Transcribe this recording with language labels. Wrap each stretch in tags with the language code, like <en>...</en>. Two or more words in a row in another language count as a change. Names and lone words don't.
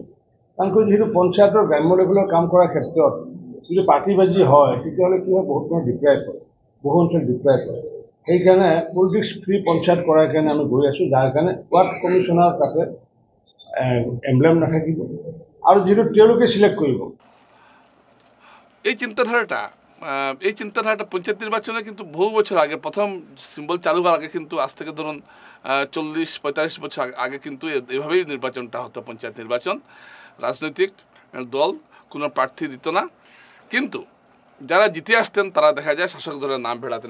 <as>কাৰণ যিহেতু পঞ্চায়তৰ গ্ৰাম্য লেভেলৰ কাম কৰাৰ ক্ষেত্ৰত যদি পাৰ্টিবাজি হয় তেতিয়াহ'লে কি হয়, বহুত মানুহ ডিপ্ৰাইভ হয়, বহু অঞ্চল ডিপ্ৰাইভ হয়। সেইকাৰণে</as> <en>politics free</en> <as>পঞ্চায়ত কৰাৰ কাৰণে আমি গৈ আছোঁ, যাৰ কাৰণে</as> <en>ward commissioner</en> <as>তাতে এমব্লেম নাথাকিব, আৰু যিহেতু তেওঁলোকে চিলেক্ট কৰিব।</as> <bn>এই চিন্তাধারাটা পঞ্চায়েত নির্বাচনে কিন্তু বহু বছর আগে, প্রথম সিম্বল চালু হওয়ার আগে কিন্তু, আজ থেকে ধরুন ৪০-৪৫ বছর আগে কিন্তু এভাবেই নির্বাচনটা হতো। পঞ্চায়েত নির্বাচন রাজনৈতিক দল কোনো প্রার্থী দিত না, কিন্তু যারা জিতে আসতেন তারা দেখা যায় শাসক দলের নাম ভেড়াতেন।</bn>